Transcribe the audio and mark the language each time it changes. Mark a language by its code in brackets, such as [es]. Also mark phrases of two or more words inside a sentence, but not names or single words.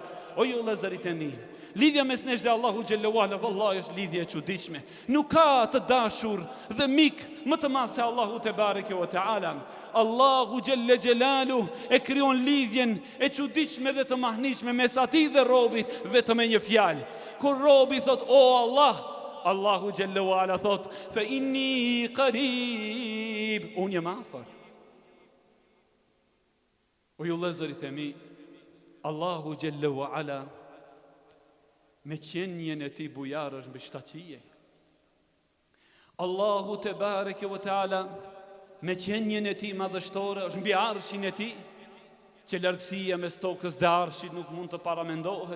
[sq] O ju vëllezërit e mi, lidhja mes nesh dhe Allahu [ar] جل وعلا [sq] vallahi është lidhje e çuditshme. Nuk ka të dashur dhe mik më të madh se Allahu [ar] تبارك وتعالى. [sq] Allahu [ar] جل جلاله [sq] e krijon lidhjen e çuditshme dhe të mahnitshme mes atij dhe robit vetëm me një fjalë. Kur robi thot o Allah, Allahu [ar] جل وعلا [sq] thot [ar] فإني قريب, [sq] unë jam afër. O ju vëllezërit e mi, Allahu [ar] جل وعلا [sq] me qenjen e tij bujar është mbi shtaçije. Allahu [ar] تبارك وتعالى [sq] me qenjen e tij madhështore është mbi arshin e tij, që largësia mes tokës dhe arshit nuk mund të paramendohet.